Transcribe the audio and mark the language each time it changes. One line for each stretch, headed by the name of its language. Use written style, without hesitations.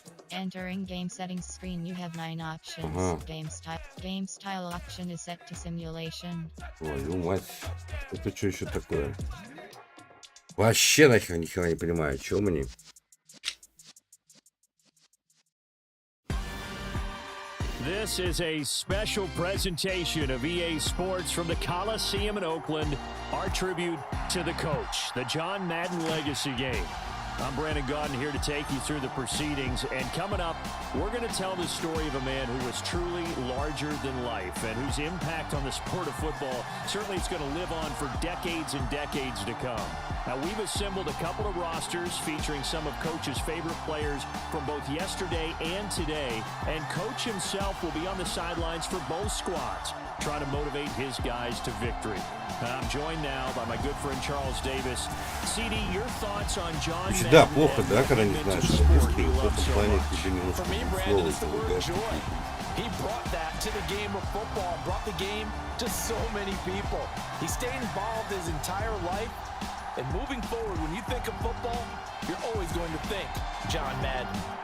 English: Entering game settings screen, you have 9 options. Game style option is set to simulation.
Russian: Твою мать. Это что еще такое? Вообще нахер ни хера не понимаю, что мне.
English: This is a special presentation of EA Sports from the Coliseum in Oakland. Our tribute to the coach, the John Madden Legacy Game. I'm Brandon Gaudin here to take you through the proceedings, and coming up, we're going to tell the story of a man who was truly larger than life and whose impact on the sport of football certainly is going to live on for decades and decades to come. Now, we've assembled a couple of rosters featuring some of Coach's favorite players from both yesterday and today, and Coach himself will be on the sidelines for both squads, trying to motivate his guys to victory. I'm joined now by my good friend Charles Davis. CD, your thoughts on John Madden?
Russian: Да, плохо, да, когда не знаешь, что английский. В этом плане тебе немножко слово.
English: He brought that to the game of football, brought the game to so many people. He stayed involved his entire life. And moving forward, when you think of football, you're always going to think John Madden.